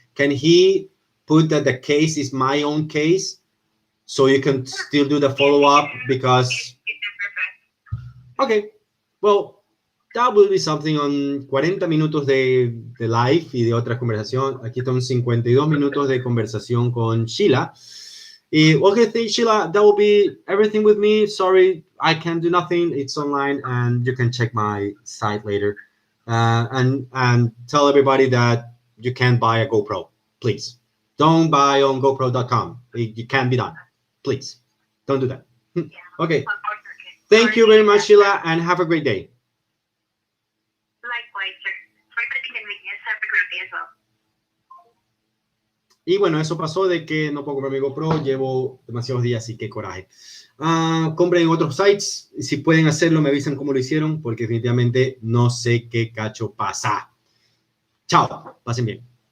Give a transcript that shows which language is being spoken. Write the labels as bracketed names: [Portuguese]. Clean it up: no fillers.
[English] Can he put that the case is my own case so you can still do the follow-up? Because okay, well, that will be something on 40 [Spanish] minutos de live y de otra conversación. Aquí están 52 minutos de conversación con Sheila. [English] Okay, Sheila, that will be everything with me. Sorry, I can't do nothing. It's online, and you can check my site later. And tell everybody that you can't buy a GoPro. Please, don't buy on GoPro.com. It can't be done. Please, don't do that. Okay. Thank you very much, Sheila, and have a great day. Likewise, sir. For the convenience, have a great day as well. [Spanish] Y bueno, eso pasó de que no puedo comprar mi GoPro, llevo demasiados días, así que coraje. Compren en otros sites, si pueden hacerlo, me avisan cómo lo hicieron, porque definitivamente no sé qué cacho pasa. Chao, pasen bien.